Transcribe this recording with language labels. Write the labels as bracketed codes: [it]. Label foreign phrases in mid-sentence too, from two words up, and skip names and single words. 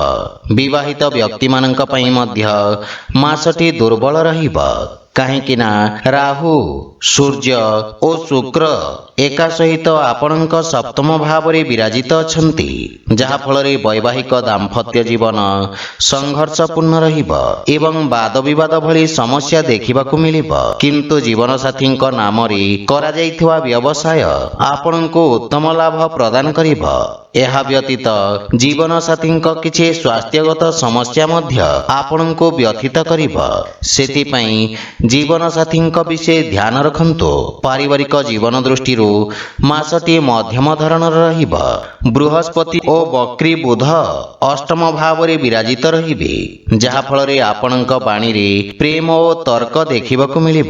[or] ବିବାହିତ ବ୍ୟକ୍ତି ମାନଙ୍କ ପାଇଁ ମଧ୍ୟ ମାସଟି ଦୁର୍ବଳ ରହିବ, କାହିଁକି ନା ରାହୁ, ସୂର୍ଯ୍ୟ ଓ ଶୁକ୍ର ଏକା ସହିତ ଆପଣଙ୍କ ସପ୍ତମ ଭାବ ରେ ବିରାଜିତ ଅଛନ୍ତି, ଯାହା ଫଳ ରେ ବୈବାହିକ ଦାମ୍ପତ୍ୟ ଜୀବନ ସଂଘର୍ଷପୂର୍ଣ୍ଣ ରହିବ ଏବଂ ବାଦ ବିବାଦ ଭଳି ସମସ୍ୟା ଦେଖିବାକୁ ମିଳିବ। କିନ୍ତୁ ଜୀବନ ସାଥୀ ନାମ ରେ କରା ଯାଇଥିବା ବ୍ୟବସାୟ ଆପଣଙ୍କୁ ଉତ୍ତମ ଲାଭ ପ୍ରଦାନ କରିବ। ଏହା ବ୍ୟତୀତ ଜୀବନ ସାଥୀ କିଛି ସ୍ୱାସ୍ଥ୍ୟଗତ ସମସ୍ୟା ମଧ୍ୟ ଆପଣଙ୍କୁ ବ୍ୟଥିତ କରିବ। सेथिपाई ଜୀବନସାଥୀଙ୍କ ବିଷୟ ଧ୍ୟାନ ରଖନ୍ତୁ। ପାରିବାରିକ ଜୀବନ ଦୃଷ୍ଟିରୁ ମାସଟିଏ ମଧ୍ୟମ ଧରଣର ରହିବ। ବୃହସ୍ପତି ଓ ବକ୍ରୀ ବୁଧ ଅଷ୍ଟମ ଭାବରେ ବିରାଜିତ ରହିବେ, ଯାହାଫଳରେ ଆପଣଙ୍କ ବାଣୀରେ ପ୍ରେମ ଓ ତର୍କ ଦେଖିବାକୁ ମିଳିବ।